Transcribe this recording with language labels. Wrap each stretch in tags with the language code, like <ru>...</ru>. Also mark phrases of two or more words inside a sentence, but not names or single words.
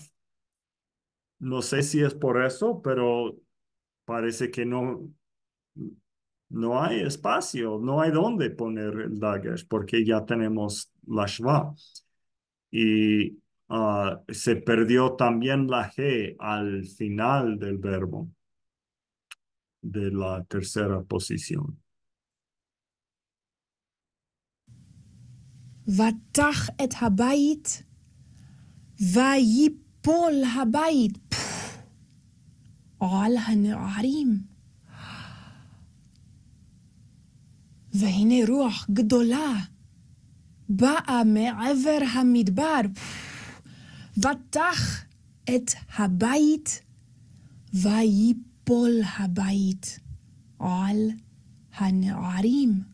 <es>No sé si es por eso, pero parece que no hay espacio, no hay dónde poner el dagesh porque ya tenemos la shva. Y se perdió también la G al final del verbo de la tercera posición.</es> <he>ותח את הבית, ויפול הבית על הנערים. והנה רוח גדולה באה מעבר המדבר, ותח את הבית, ויפול הבית על הנערים.</he>